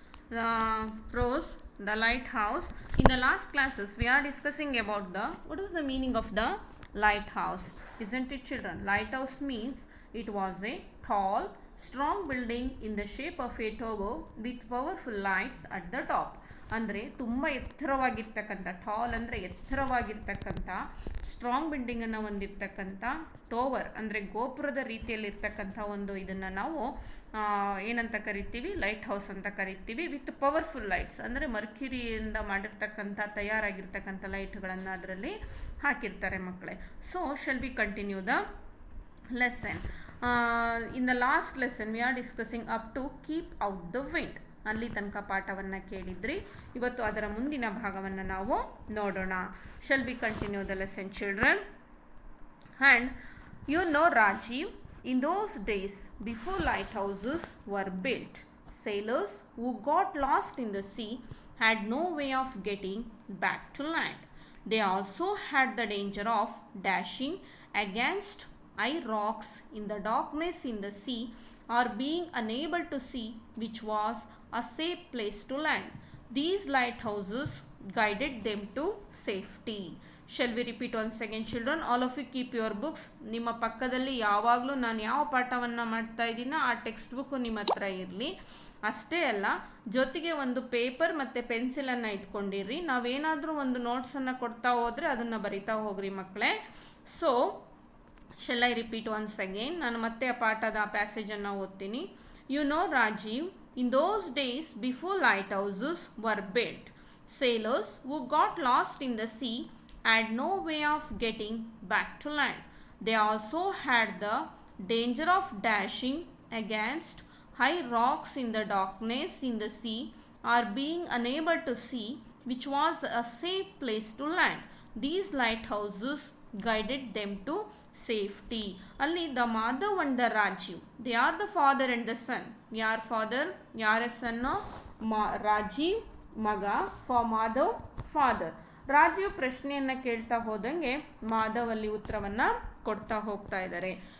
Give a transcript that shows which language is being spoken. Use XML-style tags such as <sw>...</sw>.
<en>The prose, the lighthouse. In the last classes, we are discussing about what is the meaning of the lighthouse, isn't it, children? Lighthouse means it was a tall, strong building in the shape of a tower with powerful lights at the top.</en> <kn>ಅಂದರೆ ತುಂಬ ಎತ್ತರವಾಗಿರ್ತಕ್ಕಂಥ, tall ಅಂದರೆ ಎತ್ತರವಾಗಿರ್ತಕ್ಕಂಥ strong ಬಿಲ್ಡಿಂಗನ್ನು ಹೊಂದಿರ್ತಕ್ಕಂಥ ಟೋವರ್ ಅಂದರೆ ಗೋಪುರದ ರೀತಿಯಲ್ಲಿರ್ತಕ್ಕಂಥ ಒಂದು ಇದನ್ನು ನಾವು ಏನಂತ ಕರಿತೀವಿ, ಲೈಟ್ ಹೌಸ್ ಅಂತ ಕರಿತೀವಿ.</kn> <en>with powerful lights</en> <kn>ಅಂದರೆ ಮರ್ಕ್ಯುರಿಯಿಂದ ಮಾಡಿರ್ತಕ್ಕಂಥ ತಯಾರಾಗಿರ್ತಕ್ಕಂಥ ಲೈಟ್ಗಳನ್ನು ಅದರಲ್ಲಿ ಹಾಕಿರ್ತಾರೆ ಮಕ್ಕಳೇ.</kn> <en>So shall be continue the lesson. In the last lesson we are discussing up to keep out the wind.</en> <kn>ಅಲ್ಲಿ ತನಕ ಪಾಠವನ್ನು ಕೇಳಿದ್ರಿ. ಇವತ್ತು ಅದರ ಮುಂದಿನ ಭಾಗವನ್ನು ನಾವು ನೋಡೋಣ.</kn> <en>Shall be continue the lesson, children. And you know Rajiv, in those days before light houses were built, sailors who got lost in the sea had no way of getting back to land. They also had the danger of dashing against high rocks in the darkness in the sea, or being unable to see which was a safe place to land. These lighthouses guided them to safety. Shall we repeat once again, children? All of you keep your books.</en> <kn>ನಿಮ್ಮ ಪಕ್ಕದಲ್ಲಿ ಯಾವಾಗಲೂ ನಾನು ಯಾವ ಪಾಠವನ್ನು ಮಾಡ್ತಾ ಇದ್ದೀನೋ ಆ text book ನಿಮ್ಮ ಹತ್ರ ಇರಲಿ. ಅಷ್ಟೇ ಅಲ್ಲ, ಜೊತೆಗೆ ಒಂದು ಪೇಪರ್ ಮತ್ತು ಪೆನ್ಸಿಲನ್ನು ಇಟ್ಕೊಂಡಿರ್ರಿ. ನಾವೇನಾದರೂ ಒಂದು ನೋಟ್ಸನ್ನು ಕೊಡ್ತಾ ಹೋದರೆ ಅದನ್ನು ಬರಿತಾ ಹೋಗ್ರಿ ಮಕ್ಕಳೇ.</kn> <en>So shall I repeat once again?</en> <kn>ನಾನು ಮತ್ತೆ ಆ ಪಾಠದ ಪ್ಯಾಸೇಜನ್ನು ಓದ್ತೀನಿ.</kn> <en>You know Rajiv, in those days before lighthouses were built, sailors who got lost in the sea had no way of getting back to land. They also had the danger of dashing against high rocks in the darkness in the sea, or being unable to see which was a safe place to land. These lighthouses guided them to safety. ಅಲ್ಲಿ the Madhav and the Rajiv, they are the father and the son.</en> <kn>ಯಾರ್ father, ಯಾರ son? Rajiv ಮಗ, Madhav father. Rajiv ಪ್ರಶ್ನೆಯನ್ನು ಕೇಳ್ತಾ ಹೋದಂಗೆ ಮಾಧವ್ ಅಲ್ಲಿ ಉತ್ತರವನ್ನು ಕೊಡ್ತಾ ಹೋಗ್ತಾ ಇದ್ದಾರೆ.</kn>